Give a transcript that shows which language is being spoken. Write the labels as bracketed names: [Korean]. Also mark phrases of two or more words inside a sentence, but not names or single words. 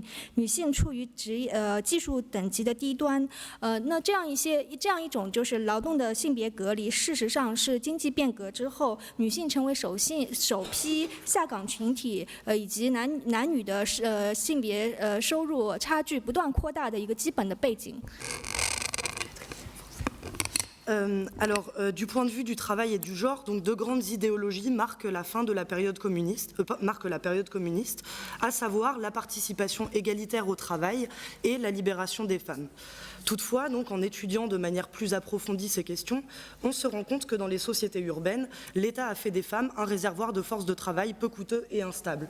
[Chinese] 女性处于技术等级的低端，那这样一种就是劳动的性别隔离，事实上是经济变革之后，女性成为首批下岗群体，以及男女的性别收入差距不断扩大的一个基本的背景。 [French] Du point de vue du travail et du genre, donc deux grandes idéologies marquent la fin de la période communiste, à savoir la participation égalitaire au travail et la libération des femmes. Toutefois, donc, en étudiant de manière plus approfondie ces questions, on se rend compte que dans les sociétés urbaines, l'État a fait des femmes un réservoir de force de travail peu coûteux et instable.